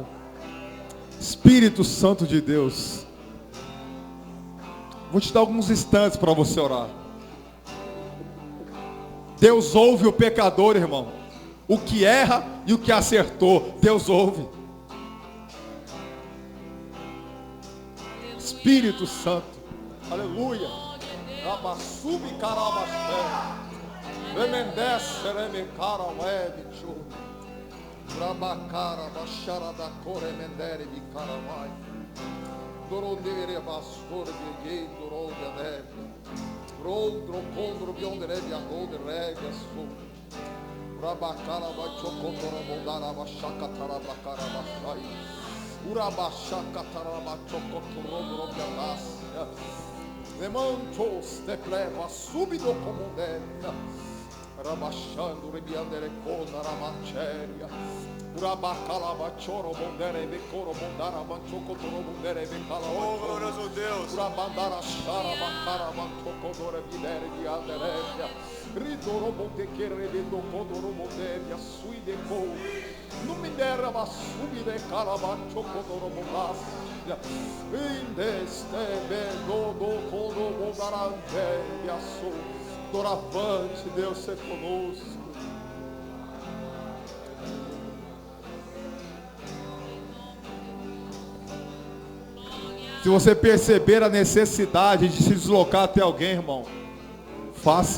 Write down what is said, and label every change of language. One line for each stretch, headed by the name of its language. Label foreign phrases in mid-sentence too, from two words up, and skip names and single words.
Portuguese: Espírito Santo de Deus, vou te dar alguns instantes para você orar. Deus ouve o pecador, irmão. O que erra e o que acertou, Deus ouve. Espírito Santo, aleluia. Rabassubi carabaxé, remendece remecara webichu, rabacara baixara da coremendere bicaramai, dorodere bastor biguei dorodanebe, rodro condro bionderebe arroderebe assu. Urabacala bachocotora mondara bachaca tarabacara bachai. Urabachaca tarabachocotora robianácia. Lemantos te pleva subido como deve. Rabachando rebiandere cona ramancheria. Urabacala bachoro mondere becoro mondara banchocotoro mondere becala. Oh, glorioso Deus. Urabandara chara bacara banchocodora videre diadereia. Ridoro montequere rebedo codoro monteria sui de co. Non mi dera ma subide calabacho codoro mondasia. Indeste bedo do codo mondarante e aço. Doravante, Deus ser conosco. Se você perceber a necessidade de se deslocar até alguém, irmão, faça.